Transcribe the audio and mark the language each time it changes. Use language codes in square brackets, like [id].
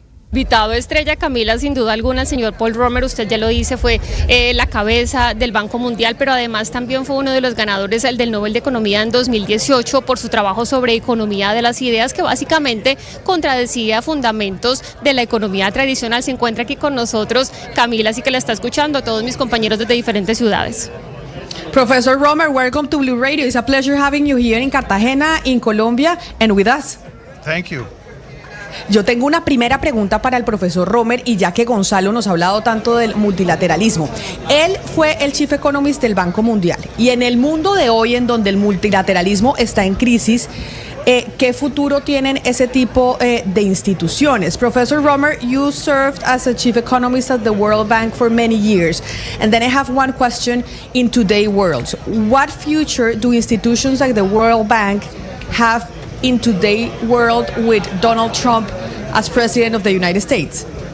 [es] Invitado estrella, Camila, sin duda alguna, el señor Paul Romer, usted ya lo dice, fue la cabeza del Banco Mundial, pero además también fue uno de los ganadores del Nobel de Economía en 2018 por su trabajo sobre economía de las ideas, que básicamente contradecía fundamentos de la economía tradicional. Se encuentra aquí con nosotros Camila, así que la está escuchando, a todos mis compañeros desde diferentes ciudades. [en] Professor Romer, welcome to Blue Radio. It's a pleasure having you here in Cartagena, in Colombia, and with us. Thank you. [es] Yo tengo una primera pregunta para el profesor Romer, y ya que Gonzalo nos ha hablado tanto del multilateralismo. Él fue el Chief Economist del Banco Mundial, y en el mundo de hoy, en donde el multilateralismo está en crisis, ¿qué futuro tienen ese tipo de instituciones? [en] Professor Romer, you served as a Chief Economist at the World Bank for many years, and then I have one question in today's world. What future do institutions like the World Bank have in today's world with Donald Trump as President of the United States?